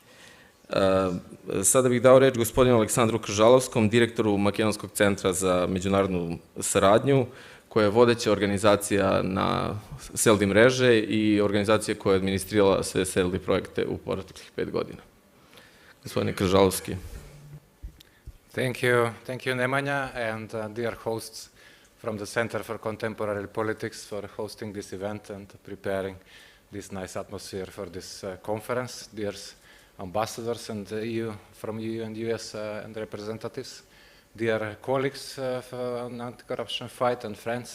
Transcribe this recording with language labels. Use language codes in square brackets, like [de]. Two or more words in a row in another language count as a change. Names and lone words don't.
[sr] Sada bih dao reč gospodinu Aleksandru Kržalovskom, direktoru Makedonskog centra za međunarodnu saradnju, koja je vodeća organizacija na SELDI mreže i organizacija koja je administrirala sve SELDI projekte u proteklih 5 godina. Gospodine Kržalovski. [en] Thank you, Nemanja, and dear hosts from the Center for Contemporary Politics for hosting this event and preparing this nice atmosphere for this conference, dear ambassadors and from EU and US and representatives, dear colleagues on anti-corruption fight and friends.